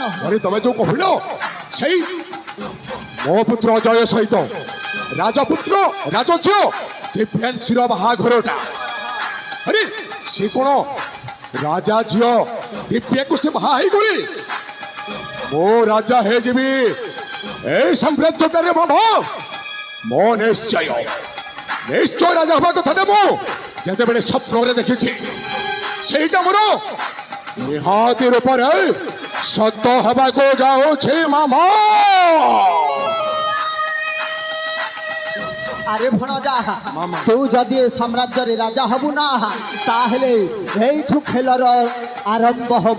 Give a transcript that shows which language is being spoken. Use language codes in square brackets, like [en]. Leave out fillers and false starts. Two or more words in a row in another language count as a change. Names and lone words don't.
[or] ଆରେ ତମେ ଯୋଉ କହିଲ ସେଇ ମୋ ପୁତ୍ର ଅଜୟ ସହିତ ରାଜପୁତ୍ର ରାଜଝିଅ ଦିବ୍ୟାଂଶୀର ବାହାଘରଟା ଆରେ ସେ କ'ଣ ରାଜା ଝିଅ ଦିବ୍ୟାକୁ ସେ ବାହା ହେଇଗଲେ ମୁଁ ରାଜା ହେଇଯିବି ଏଇ ସାମ୍ରାଜ୍ୟଟାରେ ମାମା। ମୋ ନିଶ୍ଚୟ ନିଶ୍ଚୟ ରାଜା ହେବା କଥାଟା ମୁଁ ଯେତେବେଳେ ସ୍ୱପ୍ନରେ ଦେଖିଛି ସେଇଟା ମୋର ନିହାତି ରୂପରେ ସତ ହେବାକୁ ଯାଉଛି ମାମା। ଆରେ ଭଣଜା ତୁ ଯଦି ଏ ସାମ୍ରାଜ୍ୟରେ ରାଜା ହବୁ ନା ତାହେଲେ ଏଇଠୁ ଖେଳର ଆରମ୍ଭ ହବ।